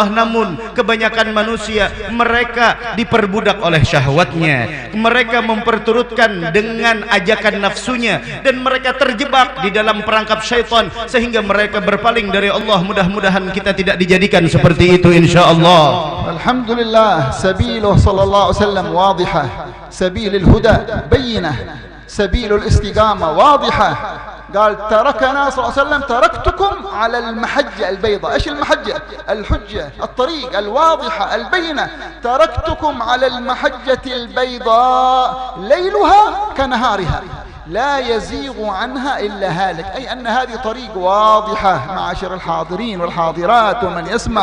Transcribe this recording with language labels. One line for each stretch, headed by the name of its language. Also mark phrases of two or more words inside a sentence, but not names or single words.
Indonesian: Namun kebanyakan manusia, mereka diperbudak oleh syahwatnya, mereka memperturutkan dengan ajakan nafsunya, dan mereka terjebak di dalam perangkap syaitan sehingga mereka berpaling dari Allah. Mudah-mudahan kita tidak dijadikan seperti itu insyaallah.
Arabic: الحمد لله، سبيله صلى الله عليه وسلم واضحة، سبيل الهدى بينة، سبيل الاستقامة واضحة. قال تركنا صلى الله عليه وسلم تركتكم على المحجة البيضاء. ايش المحجة؟ الحجة، الطريق الواضحة البينة. تركتكم على المحجة البيضاء ليلها كنهارها لا يزيغ عنها إلا هالك، أي أن هذه طريق واضحة معاشر الحاضرين والحاضرات ومن يسمع.